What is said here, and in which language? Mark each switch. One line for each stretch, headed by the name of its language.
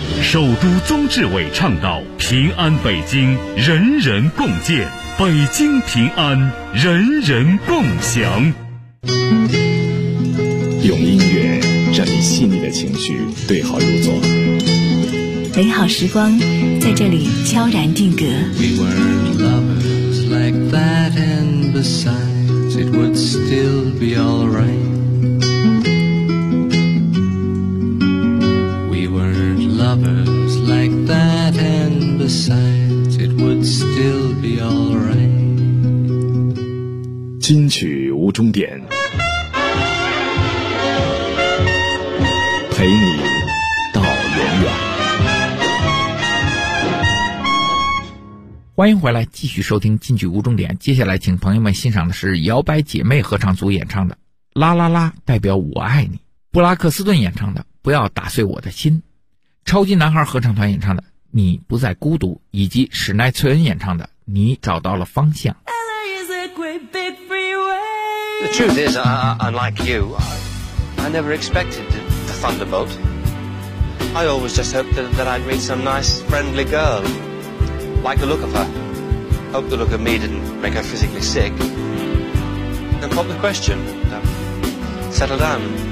Chinese: 首都宗志伟倡导平安北京，人人共建。北京平安，人人共享。用音乐让你细腻的情绪对号入座，美好时光在这里悄然定格。
English: We were lovers like that, and besides it would still be alright. We were lovers like that, and besides it would still be alright.
Chinese: 金曲无终点，陪你到永远。欢迎回来，继续收听金曲无终点。接下来请朋友们欣赏的是摇摆姐妹合唱组演唱的《啦啦啦》，代表我爱你。布拉克斯顿演唱的《不要打碎我的心》，超级男孩合唱团演唱的《你不再孤独》，以及史奈翠恩演唱的《你找到了方向》。
English: The truth is, unlike you, I never expected the thunderbolt. I always just hoped that I'd meet some nice, friendly girl. like the look of her. Hope the look of me didn't make her physically sick. Then pop the question. Settle down.